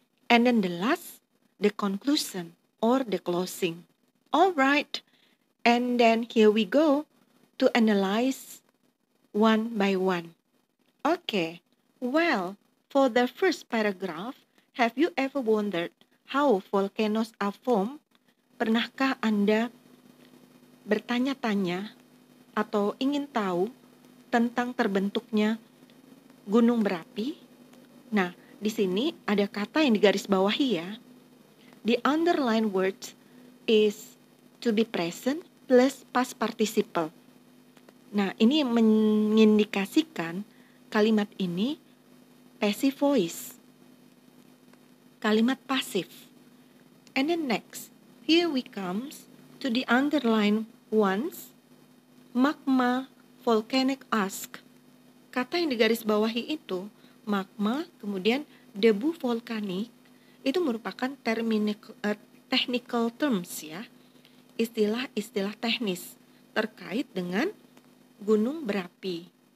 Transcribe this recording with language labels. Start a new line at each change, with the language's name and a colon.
English: And then the last, the conclusion or the closing. Alright, and then here we go to analyze one by one. Okay, well, for the first paragraph, have you ever wondered how volcanoes are formed?
Indonesian: Pernahkah Anda bertanya-tanya atau ingin tahu tentang terbentuknya gunung berapi? Nah, di sini ada kata yang digarisbawahi ya.
English: The underlined words is to be present plus past participle.
Indonesian: Nah, ini mengindikasikan kalimat ini passive voice. Kalimat pasif.
English: And then next, here we comes to the underlined ones, magma, volcanic ash.
Indonesian: Kata yang digarisbawahi itu, magma, kemudian debu vulkanik, itu merupakan technical terms ya, istilah-istilah teknis terkait dengan gunung berapi.